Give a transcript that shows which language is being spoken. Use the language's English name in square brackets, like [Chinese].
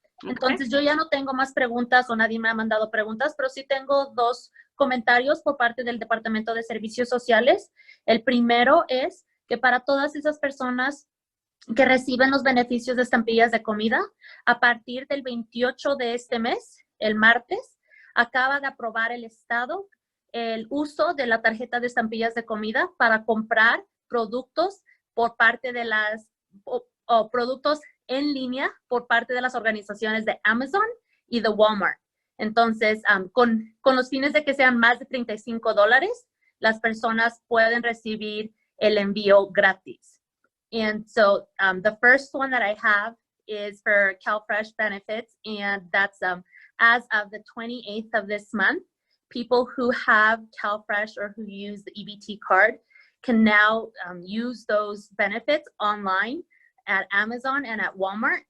[English] Okay. [Spanish] Entonces, yo ya no tengo más preguntas o nadie me ha mandado preguntas, pero sí tengo dos comentarios por parte del Departamento de Servicios Sociales. El primero es que para todas esas personas que reciben los beneficios de estampillas de comida, a partir del 28 de este mes, el martes, acaba de aprobar el Estado el uso de la tarjeta de estampillas de comida para comprar productos por parte de o productos en línea por parte de las organizaciones de Amazon y de Walmart. Entonces, con los fines de que sean más de $35, las personas pueden recibir el envío gratis. [English] And so the first one that I have is for CalFresh benefits, and that's as of the 28th of this month, people who have CalFresh or who use the EBT card can now use those benefits online at Amazon and at Walmart.